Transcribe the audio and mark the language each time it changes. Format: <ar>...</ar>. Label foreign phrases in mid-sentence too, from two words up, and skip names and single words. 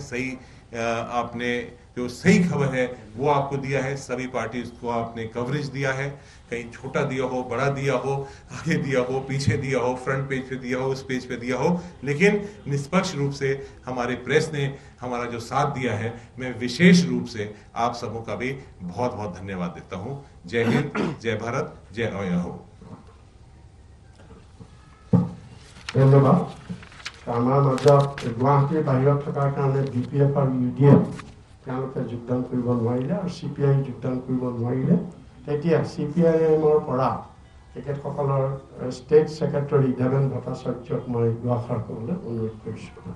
<hi>सही आपने जो सही खबर है वो आपको दिया है, सभी पार्टी को आपने कवरेज दिया है, कहीं छोटा दिया हो, बड़ा दिया हो, आगे दिया हो, पीछे दिया हो, फ्रंट पेज पे दिया हो, उस पेज पे दिया हो, लेकिन निष्पक्ष रूप से हमारे प्रेस ने हमारा जो साथ दिया है, मैं विशेष रूप से आप सबों का भी बहुत बहुत धन्यवाद देता हूँ। जय हिंद, जय भारत, जय अय हो। धन्यवाद।</hi> <as>আমাৰ মাজত গুৱাহাটীৰ বাহিৰত থকাৰ কাৰণে BPF আৰু UDF তেওঁলোকে যোগদান কৰিব নোৱাৰিলে আৰু CPI যোগদান কৰিব নোৱাৰিলে। তেতিয়া CPIMৰ পৰা তেখেতসকলৰ</as> <en>state secretary</en> <as>দেৱেন ভট্টাচাৰ্যক মই দুআষাৰ ক'বলৈ অনুৰোধ কৰিছোঁ।</as>